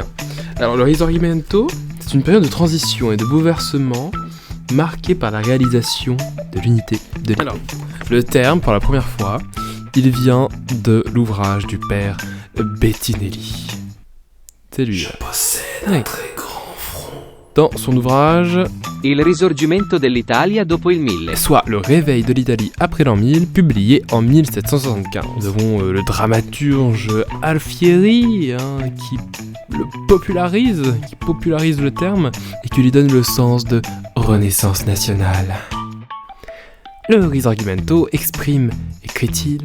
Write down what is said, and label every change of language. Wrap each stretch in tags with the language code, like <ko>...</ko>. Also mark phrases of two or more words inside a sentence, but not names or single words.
<fr>Alors le Risorgimento, c'est une période de transition et de bouleversement marquée par la réalisation de l'unité de l'Italie. Alors, le terme, pour la première fois, il vient de l'ouvrage du père Bettinelli. C'est lui. Je possède Oui. un très grand front. Dans son ouvrage, Il risorgimento dell'Italia dopo il 1000. soit Le réveil de l'Italie après l'an 1000, publié en 1775. Nous avons le dramaturge Alfieri, qui popularise le terme et qui lui donne le sens de renaissance nationale. Le Risorgimento exprime, écrit-il,</fr>